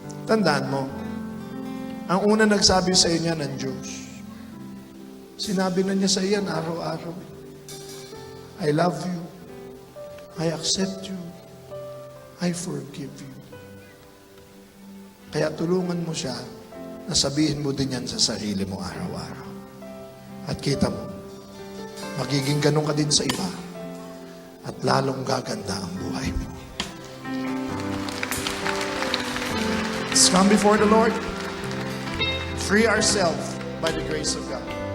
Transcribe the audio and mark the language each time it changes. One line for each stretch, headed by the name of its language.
Filipino: Tandaan mo, ang una nagsabi sa inyo ng Diyos. Sinabi na niya sa iyan araw-araw.
English: I love you. I accept you. I forgive you.
Filipino: Kaya tulungan mo siya na sabihin mo din yan sa sarili mo araw-araw. At kita mo, magiging ganun ka din sa iba. At lalong gaganda ang buhay mo.
English: Let's come before the Lord. Free ourselves by the grace of God.